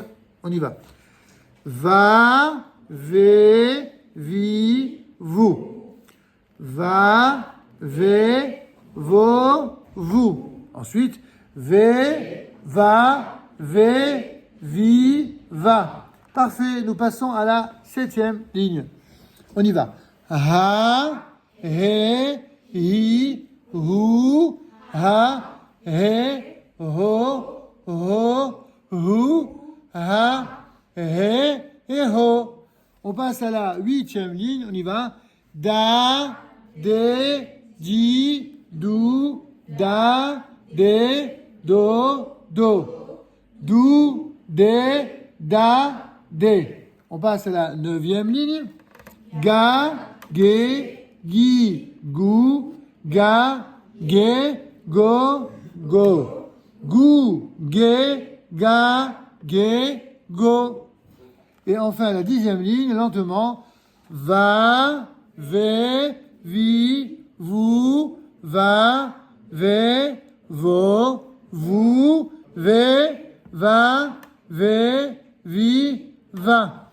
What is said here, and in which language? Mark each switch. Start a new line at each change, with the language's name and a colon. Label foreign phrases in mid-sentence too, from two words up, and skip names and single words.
French: On y va. Va, ve, vi, vous. Va, ve, vo, vous. Ensuite, ve, va, ve, vi, va. Parfait, nous passons à la 7e ligne. On y va. Ha, he, hi, hu, ha, he, ho, hu, ha, he, et ho. On passe à la 8e ligne, on y va. Da, de, di, du, da, de, do, do. Du, de, da, de. On passe à la 9e ligne. Ga, ge, gi, gu, ga, ge, go, go. Gu, ge, ga, ge, go. Et enfin, la 10e ligne, lentement. Va, ve, vi, vous, va, ve, vo, vous, ve, va, ve, vi, va.